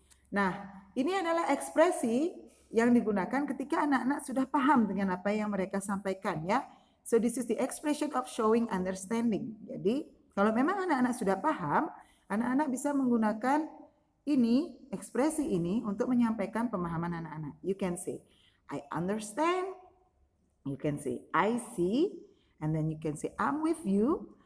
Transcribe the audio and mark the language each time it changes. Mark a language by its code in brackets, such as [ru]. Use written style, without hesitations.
[id] Nah, ini adalah ekspresi yang digunakan ketika anak-anak sudah paham dengan apa yang mereka sampaikan ya. [en] So this is the expression of showing understanding. [id] Jadi kalau memang anak-anak sudah paham, anak-anak bisa menggunakan ini, ekspresi ini untuk menyampaikan pemahaman anak-anak. [en] You can say, I understand. You can say, I see. And then you can say, I'm with you.